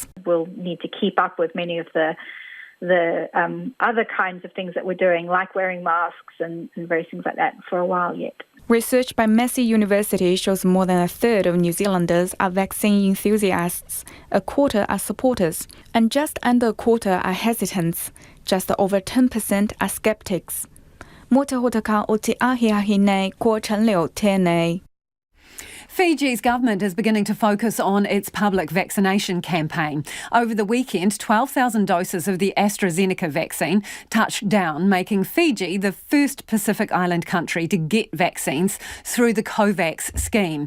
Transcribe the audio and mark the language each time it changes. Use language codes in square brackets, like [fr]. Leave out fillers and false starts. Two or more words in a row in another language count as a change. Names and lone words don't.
[en] We'll need to keep up with many of the other kinds of things that we're doing, like wearing masks and various things like that for a while yet. Research by Massey University shows more than a third of New Zealanders are vaccine enthusiasts, a quarter are supporters, and just under a quarter are hesitants. Just over 10% are skeptics. [mi] Mō te hotaka o te ahiahi nei ko Chen Liu tēnei. [en] Fiji's government is beginning to focus on its public vaccination campaign. Over the weekend, 12,000 doses of the AstraZeneca vaccine touched down, making Fiji the first Pacific Island country to get vaccines through the COVAX scheme.